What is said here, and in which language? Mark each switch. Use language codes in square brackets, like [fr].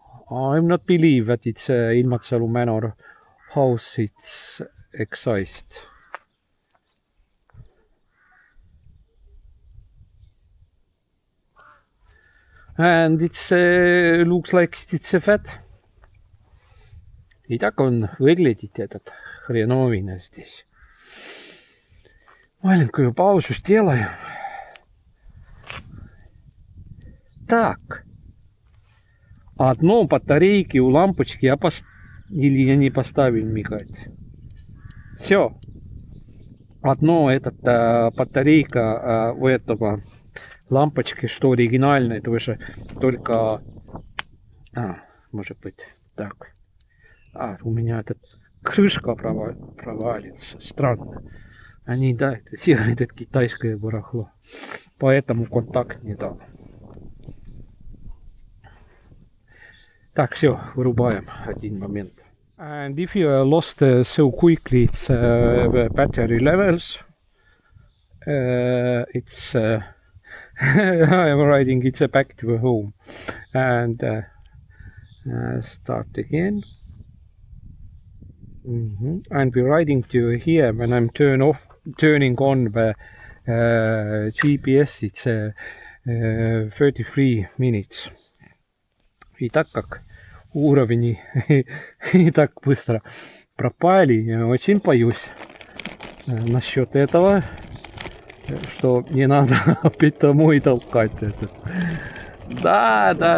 [en] I'm not believe that it's a Ilmatsalu manor house. It's exist. And it's looks like it's a fat. [ru] И так он выглядит, этот хреновина здесь. Маленькую паузу сделаем. Так. Одно батарейки у лампочки или я не поставил мигать. Все. Одно батарейка у этого лампочки, что оригинальная, это уже только... может быть, так. У меня этот крышка провалится. Странно. Они, да, это китайское барахло. Поэтому контакт не дал. Так, все, вырубаем один момент. [en] And if you are lost so quickly, it's the battery levels. It's I'm riding it's back to home. And start again. And we're riding to here. When I'm turning on the GPS, it's 33 minutes. [ru] И так как уровни и так быстро пропали, я очень боюсь насчет этого, что не надо опять домой толкать это. Да.